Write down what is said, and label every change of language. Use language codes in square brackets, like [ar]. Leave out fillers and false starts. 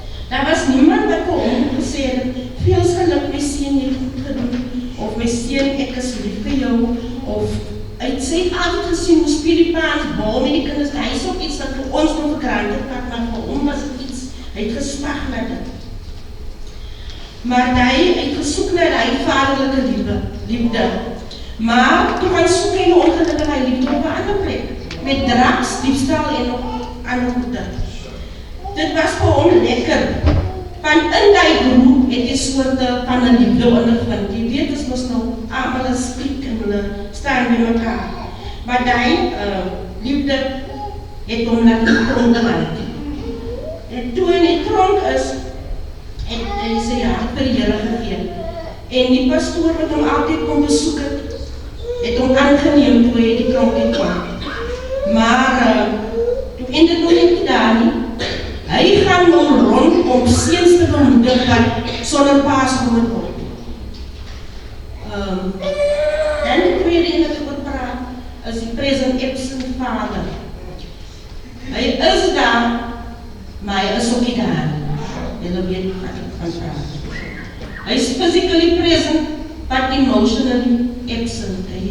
[af] Daar was niemand wat vir hom gesê het, veel geluk my seun het goed gedoen, of my seun ek is lief vir jou, of sy het altyd gesien hoe speel die pa's bal met die kinders. Hy is ook iets wat vir ons nog verkrant het, maar vir hom was dit iets, hy het gesmag na dit. Maar hy het gesoek na die vaderlijke liefde. Maar toe gaan soek hy na ongelukkig hy liefde op 'n ander plek. Met drugs, diefstal en nog ander goede. Dit was vir hom lekker. Want in die groep het hy soorte van 'n liefde ondervind. Jy weet, is mos nou almal is skriek en hulle staan by mekaar. Maar die liefde het hom na die tronk gehaald. En toe in die tronk is, en hy sê ja, vir die Here gegee. En die pastoor wat hom altyd kom besoek het hom aangeneem toe hy die tronk het kwam. Maar toe eindig nog nie daar nie. Hy gaan nou rond om seuns te bemoedig wat sonder pa's groot word. Dan die tweede een wat ek wil praat, is die present absent vader. Hy is daar, maar hy is ook nie daar. Julle weet wat ek van praat. Hy is [en] physically present, but emotionally absent.